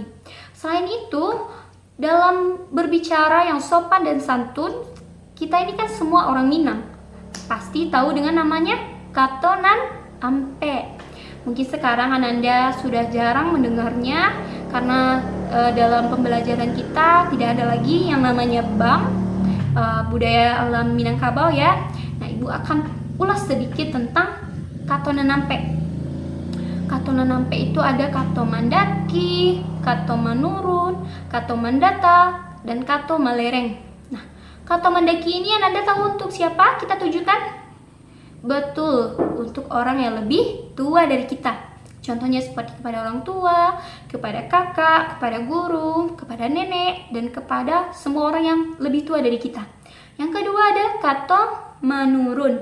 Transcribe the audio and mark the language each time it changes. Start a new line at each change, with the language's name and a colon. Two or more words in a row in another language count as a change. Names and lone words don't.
Indonesian: Selain itu, dalam berbicara yang sopan dan santun, kita ini kan semua orang Minang pasti tahu dengan namanya
Minangkabau: katonan ampe.
Indonesian: Mungkin sekarang Ananda sudah jarang mendengarnya karena dalam pembelajaran kita tidak ada lagi yang namanya bang, budaya alam Minangkabau ya. Nah, Ibu akan ulas sedikit tentang
Minangkabau: katonan ampe. Katonan ampe itu ada kato mandaki, kato manurun, kato mandata, dan kato malereng.
Indonesian: Nah,
Minangkabau: kato mandaki
Indonesian: ini Anda tahu untuk siapa kita tujukan? Betul, untuk orang yang lebih tua dari kita. Contohnya seperti kepada orang tua, kepada kakak, kepada guru, kepada nenek, dan kepada semua orang yang lebih tua dari kita. Yang kedua ada kata manurun.